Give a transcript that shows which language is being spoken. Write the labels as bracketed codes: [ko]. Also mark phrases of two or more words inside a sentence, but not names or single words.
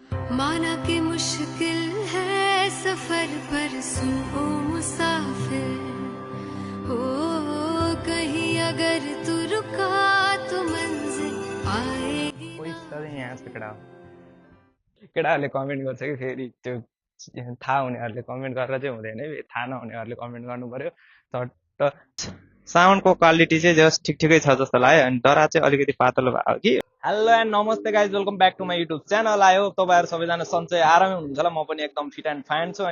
[hi] माना कि मुश्किल है सफर पर सुन ओ मुसाफिर हो कहीं अगर तू रुका तो मंजिल आएगी [ne] यहाँ छ केटाहरूले कमेन्ट गर्छ कि फेरि त्यो थाहा हुनेहरूले कमेन्ट गरेर चाहिँ हुँदैन है, थाहा नहुनेहरूले कमेन्ट गर्नु पर्यो। झट्ट साउन्डको क्वालिटी चाहिँ जस्ट ठिक ठिकै छ जस्तो लाग्यो, अनि डरा चाहिँ अलिकति पातलो भयो कि। [en] hello and namaste guys, welcome back to my YouTube channel. [ne] आयो तपाईँहरू सबैजना सन्चै आरामै हुनुहुन्छ होला, म पनि एकदम [en] fit and fine [ne] छु।